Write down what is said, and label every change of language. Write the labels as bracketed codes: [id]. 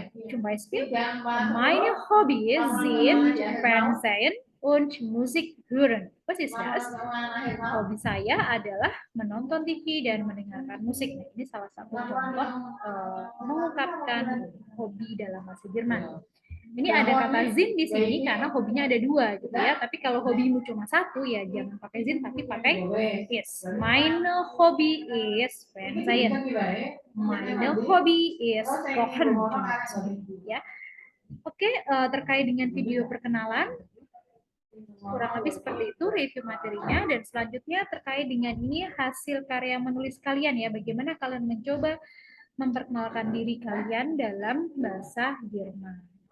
[de] Zum Beispiel, meine Hobbys sind Fernsehen und Musik hören. Was ist das? [id] Hobi saya adalah menonton TV dan mendengarkan musik. Nah, ini salah satu contoh mengungkapkan hobi dalam bahasa Jerman. Ini ada kata Zin di sini karena hobinya ada dua gitu ya. Tapi kalau hobimu cuma satu ya jangan pakai Zin tapi pakai is. [de] Meine Hobby is Fernsehen. Meine Hobby is Kochen. [id] Ya. Oke, terkait dengan video perkenalan kurang lebih seperti itu review materinya, dan selanjutnya terkait dengan ini hasil karya menulis kalian ya, bagaimana kalian mencoba memperkenalkan diri kalian dalam bahasa Jerman.